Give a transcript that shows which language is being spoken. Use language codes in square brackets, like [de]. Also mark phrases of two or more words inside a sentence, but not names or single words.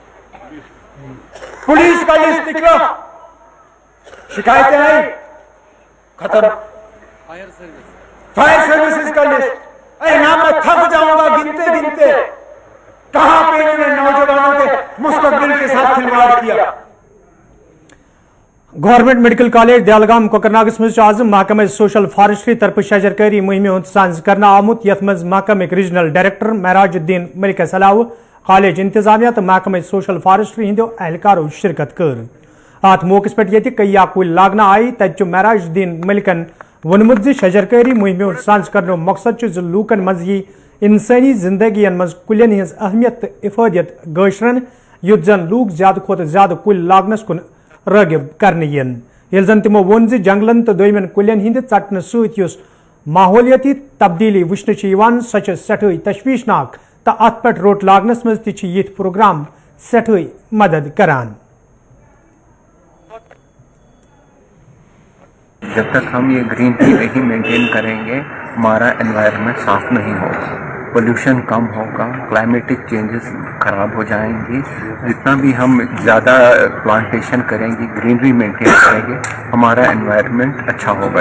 [ur] پولیس کا لسٹ نکلا شکایتیں آئی ختم. [en] fire services [ur] کا لسٹ اے نا میں تھک جاؤں گا گنتے گنتے کہاں پہ انہوں نے نوجوانوں کے مستقبل کے ساتھ کھلواڑ کیا. [ks] گورنمنٹ میڈیکل کالج دہلگام کوکرناگس مز آز محکمہ [en] social forestry [ks] طرف شجرکاری مہم ہند سانز کرنا آمت یت مز محکمہ ریجنل ڈائریکٹر معراج الدین ملکس علاوہ کالج انتظامیہ تو محکمہ [en] social forestry [ks] ہندو اہلکارو شرکت کر ات موقع پہ یہ کئی کل لاگنہ آئی تت معراج الدین ملکن ونمت شجرکاری مہم ہند سانز کرنے مقصد لوکن مز یہ انسانی زندگی مز کلین ہز اہمیت تو افادیت گاشرن یت زن لوگ زیادہ کھت زیادہ کل لاگنس کن راغب کرنے یل زن تمو ون جنگلن تو دویمن کلین ہند ٹٹن ست ماحولیاتی تبدیلی وچھنے سہ سٹھائی تشویشناک تو ات پہ روٹ لاگنس مز تیت پروگرام سٹھائی مدد کران. [ur] جب تک ہم یہ گرینری نہیں مینٹین کریں گے ہمارا انوائرمنٹ صاف نہیں ہوگا, پولوشن کم ہوگا, [en] climatic changes [ur] خراب ہو جائیں گی. جتنا بھی ہم زیادہ پلانٹیشن کریں گے, گرینری مینٹین کریں گے, ہمارا انوائرمنٹ اچھا ہوگا.